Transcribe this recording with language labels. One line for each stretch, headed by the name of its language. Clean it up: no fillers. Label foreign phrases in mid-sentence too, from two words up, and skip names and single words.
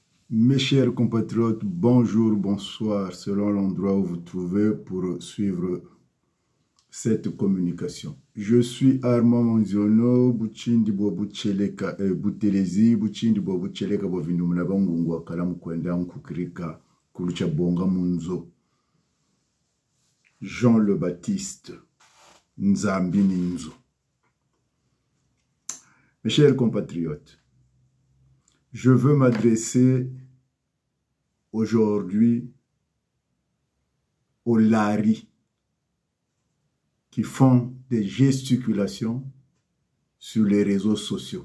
French: Mes chers compatriotes, bonjour, bonsoir, selon l'endroit où vous trouvez pour suivre cette communication. Je suis Armand Monziono, Buchindi Bobucheleka, Butelezi, Buchindi Bobucheleka, Bovinumuna Bangungwa, Kalamukwenda, Nkukirika, Kulucha Bonga Munzo, Jean le Baptiste, Nzambi Ninzo. Mes chers compatriotes, je veux m'adresser aujourd'hui aux laris qui font des gesticulations sur les réseaux sociaux.